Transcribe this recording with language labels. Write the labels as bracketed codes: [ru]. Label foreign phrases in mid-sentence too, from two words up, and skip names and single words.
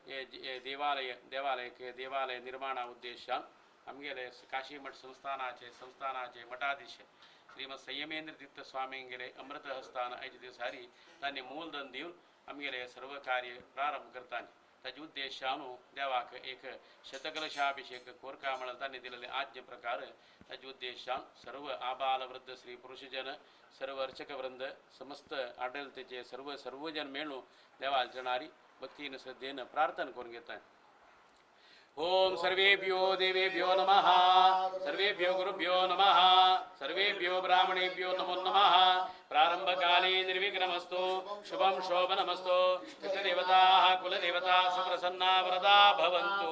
[kok] देवालय निर्माण उद्देशान आमगेले काशी मठ संस्थानाचे मठाधीश श्रीमद संयमेंद्र तीर्थ स्वामींगेले अमृत हस्तान आयचे दिवसारी तांणी मूलधन दिवन आमगेले सर्व कार्य प्रारंभ करतानी ताजे उद्देशानु देवाक एक शतकलशाभिषेक कोरका म्हणून तांणी दिलेले आज्ञे प्रकार ताजे उद्देशान सर्व आबाल वृद्ध स्त्री पुरुषजन सर्व अर्चक वृंद समस्त आडळतेचे सर्वजन मेळून देवाल चरणारी भक्तीन श्रद्धेन प्रार्थना करून घेतात. [sa] ओम सर्वेभ्यो देवेभ्यो नमः सर्वेभ्यो गुरुभ्यो नमः सर्वेभ्यो ब्राह्मणेभ्यो नमो नमः. प्रारंभ काले निर्विघ्नमस्तु शुभं शोभनमस्तु. देवताः कुलदेवताः सुप्रसन्ना वरदा भवन्तु.